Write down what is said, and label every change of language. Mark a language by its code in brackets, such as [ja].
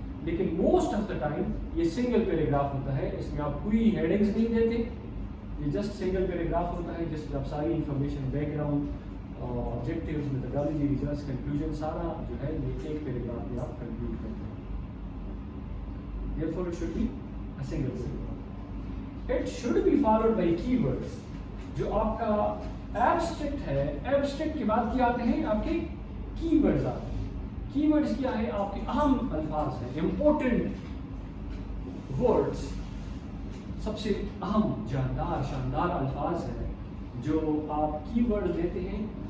[ur] لیکن [en] most of the time [ur] یہ single paragraph ہوتا ہے، اس میں آپ کوئی ہیڈنگس نہیں دیتے، یہ جسٹ سنگل پیراگراف ہوتا ہے جس میں آپ ساری information, back ground, objectives, methodology, results, conclusion سارا جو ہے یہ ایک پیراگراف میں آپ کنکلوڈ کرتے ہیں. [en] Therefore it should be a single paragraph. It should be followed by keywords. [ur] جو آپ کا ایبسٹریکٹ ہے، ایبسٹریکٹ کے بعد کیا آتے ہیں آپ کے کی ورڈز آتے ہیں. کی ورڈز کیا ہے؟ آپ کے اہم الفاظ ہیں، امپورٹنٹ ورڈز، سب سے اہم جاندار شاندار الفاظ ہیں جو آپ کی ورڈ دیتے ہیں.